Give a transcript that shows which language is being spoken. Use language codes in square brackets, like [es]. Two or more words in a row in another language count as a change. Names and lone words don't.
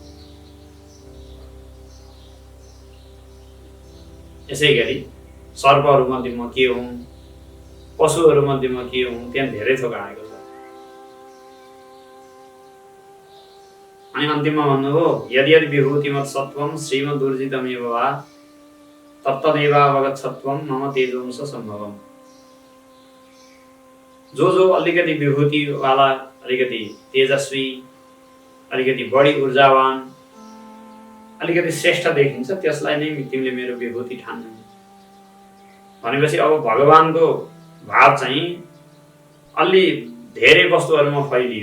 [ne] यसै गरी सर्पहरू मध्येमा के हुन्, पशुहरू मध्येमा के हुन्, त्यहाँ धेरै थोक आएको छ। अनि अन्तिममा भन्नुभयो [sa] यदि यदि विभूतिमत् सत्वम श्रीमदुर्जितमेव वा तत्तदेवावगच्छत्वम मम तेजोंश सम्भवम्। [ne] जो अलिकति विभूतिवाला, अलिकति तेजस्वी, अलिकति बढी ऊर्जावान, अलिकति श्रेष्ठ देखिन्छ त्यसलाई नै तिमीले मेरो विभूति ठान्नु। भनेपछि अब भगवानको भाव चाहिँ अलि धेरै वस्तुहरूमा फैलियो।